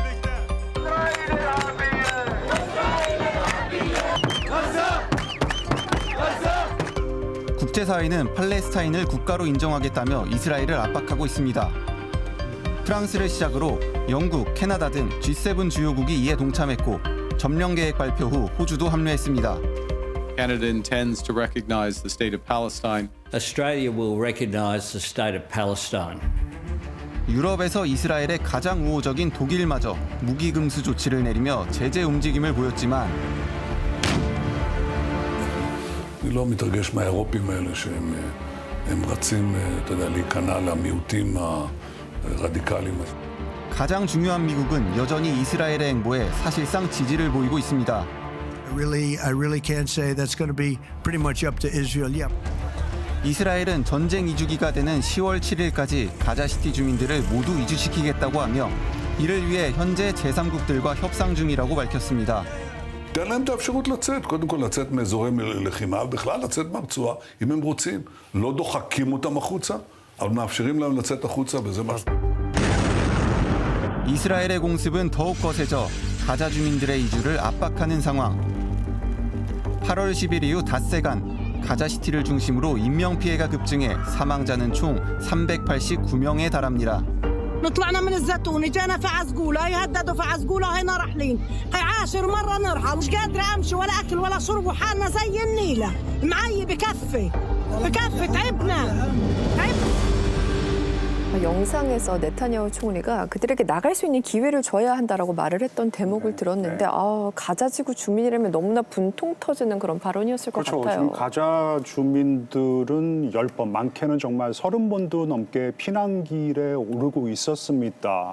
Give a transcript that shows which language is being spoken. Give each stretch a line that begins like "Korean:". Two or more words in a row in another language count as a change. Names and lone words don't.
Korean: 국제사회는 팔레스타인을 국가로 인정하겠다며 이스라엘을 압박하고 있습니다. 프랑스를 시작으로 영국, 캐나다 등 G7 주요국이 이에 동참했고 점령 계획 발표 후 호주도 합류했습니다.
English: Canada intends to recognize the state of Palestine. Australia will recognize the state of Palestine.
Korean: 유럽에서 이스라엘의 가장 우호적인 독일마저 무기 금수 조치를 내리며 제재 움직임을 보였지만
Hebrew: אני לא מתרגש מהאירופים האלה שהם רצים, אתה יודע, להיכנע למיעוטים הרדיקליים.
Korean: 가장 중요한 미국은 여전히 이스라엘의 행보에 사실상 지지를 보이고 있습니다.
English: I really can't say that's going to be pretty much up to Israel. Yeah.
Korean: 이스라엘은 전쟁 이주기가 되는 10월 7일까지 가자시티 주민들을 모두 이주시키겠다고 하며 이를 위해 현재 제3국들과 협상 중이라고 밝혔습니다.
Hebrew: תן להם את האפשרות לצאת, קודם כל לצאת מאזורי לחימה, ובכלל לצאת מהרצועה, אם הם רוצים. לא דוחקים אותם החוצה, אבל מאפשרים להם לצאת החוצה, וזה מה...
Korean: 이스라엘의 공습은 더욱 거세져 가자 주민들의 이주를 압박하는 상황. 8월 10일 이후 닷새간 가자시티를 중심으로 인명피해가 급증해 사망자는 총 389명에 달합니다.
Arabic: طلعنا من الزيتون اجانا في عزقوله هي هددوا في عزقوله هينا راحلين هي عاشر مره نرحل مش قادره امشي ولا اكل ولا شرب وحالنا زي النيله معي بكفي تعبنا
Korean: 영상에서 네타냐후 총리가 그들에게 나갈 수 있는 기회를 줘야 한다라고 말을 했던 대목을 들었는데 가자 지구 주민이라면 너무나 분통 터지는 그런 발언이었을 것 같아요. 지금 가자 주민들은 10번, 많게는 정말 30번도 넘게 피난길에 오르고 있었습니다.